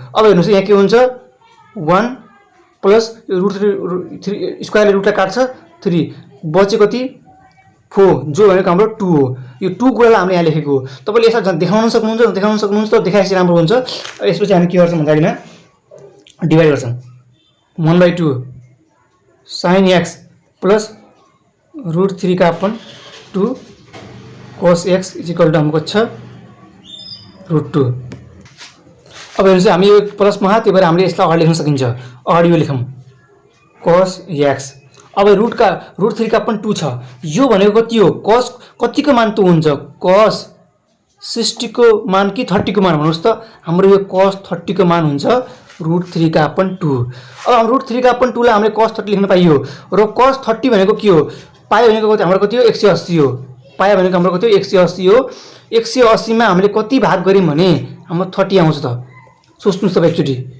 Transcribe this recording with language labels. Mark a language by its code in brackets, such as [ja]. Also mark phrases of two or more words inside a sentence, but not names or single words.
[ne] अब हेर्नुस् यहाँ के हुन्छ 1 प्लस √3 स्क्वायरले रुटलाई काट्छ 3 बचे कति 4 जो भनेको हाम्रो 2 हो। यो 2 कुरालाई हामीले यहाँ लेखेको हो। तपाईले यसलाई देखाउन सक्नुहुन्छ त देखाएपछि राम्रो हुन्छ। यसपछि हामी के गर्छौं भन्दाखेरि डिवाइड गर्छौं 1/2 sin x प्लस √3 का अपन 2 cos x = हाम्रो कति छ √2। अब हेर्नुस् हामी यो प्लस मा त्यो भएर हामीले यसलाई अगाडि लेख्न सकिन्छ। अगाडि यो लेखौं cos x। अब √3 का अपन 2 छ। यो भनेको कति हो cos कतिको मान त हुन्छ cos 60 को मान कि 30 को मान भन्नुस् त हाम्रो यो cos 30 को मान हुन्छ √3 का अपन 2। अब हाम्रो √3 का अपन 2 लाई हामीले cos 30 लेख्न पाइयो र cos 30 भनेको के हो पाइ भनेको कति हाम्रो कति हो 180 हो। पाइ भनेको हाम्रो कति हो 180 हो। 180 मा हामीले कति भाग गर्यौं भने हाम्रो 30 आउँछ त सोच्नुस् त एकचोटी।